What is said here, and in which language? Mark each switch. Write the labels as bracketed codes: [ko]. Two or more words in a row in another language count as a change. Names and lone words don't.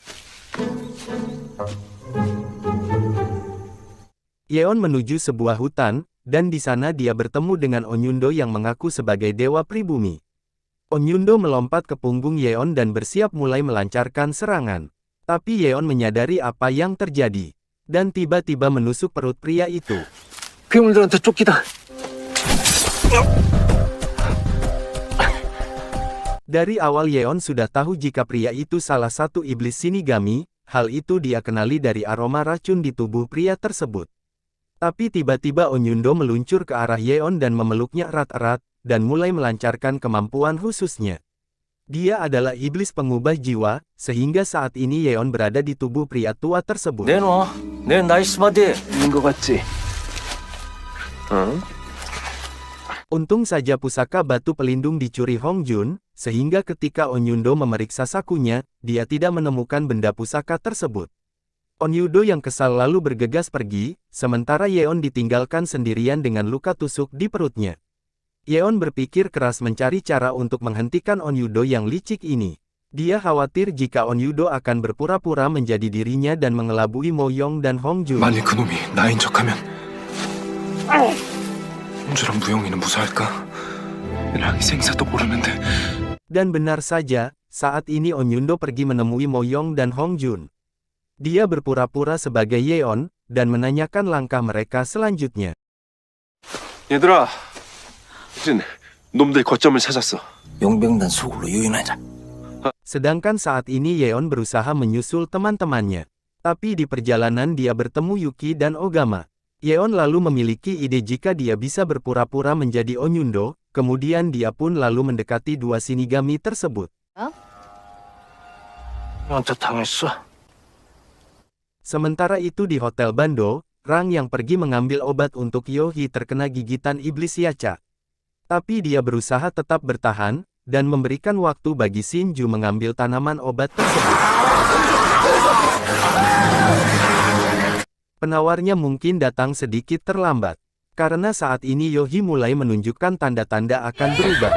[id] Yeon menuju sebuah hutan, dan di sana dia bertemu dengan Onyundo yang mengaku sebagai dewa pribumi. Onyundo melompat ke punggung Yeon dan bersiap mulai melancarkan serangan. Tapi Yeon menyadari apa yang terjadi, dan tiba-tiba menusuk perut pria itu. [ko] 괴물들한테 쫓기다. [id] Dari awal Yeon sudah tahu jika pria itu salah satu iblis Shinigami, hal itu dia kenali dari aroma racun di tubuh pria tersebut. Tapi tiba-tiba Onyundo meluncur ke arah Yeon dan memeluknya erat-erat, dan mulai melancarkan kemampuan khususnya. Dia adalah iblis pengubah jiwa, sehingga saat ini Yeon berada di tubuh pria tua tersebut. [ko] 내놔. 내 [en] nice body. [ko] 있는 거 같지? 응? [id] Untung saja pusaka batu pelindung dicuri Hong Jun, sehingga ketika Onyundo memeriksa sakunya, dia tidak menemukan benda pusaka tersebut. Onyundo yang kesal lalu bergegas pergi, sementara Yeon ditinggalkan sendirian dengan luka tusuk di perutnya. Yeon berpikir keras mencari cara untuk menghentikan Onyundo yang licik ini. Dia khawatir jika Onyudo akan berpura-pura menjadi dirinya dan mengelabui Moyong dan Hongjun. [ko] 만일 그놈이 나인 척하면 홍주랑 무영이는 무사할까? 랑이 생사도 모르는데. [id] Dan benar saja, saat ini Onyundo pergi menemui Moyong dan Hongjun. Dia berpura-pura sebagai Yeon, dan menanyakan langkah mereka selanjutnya. [ko] 얘들아, 우린 놈들 거점을 찾았어. 용병단 속으로 유인하자. [id] Sedangkan saat ini Yeon berusaha menyusul teman-temannya. Tapi di perjalanan dia bertemu Yuki dan Ogama. Yeon lalu memiliki ide jika dia bisa berpura-pura menjadi Onyundo, kemudian dia pun lalu mendekati dua Shinigami tersebut. [ko] 너한테 당했어. [id] Sementara itu di Hotel Bando, Rang yang pergi mengambil obat untuk Yohi terkena gigitan iblis Yacha. Tapi dia berusaha tetap bertahan, dan memberikan waktu bagi Shinju mengambil tanaman obat tersebut. Penawarnya mungkin datang sedikit terlambat, karena saat ini Yohi mulai menunjukkan tanda-tanda akan berubah.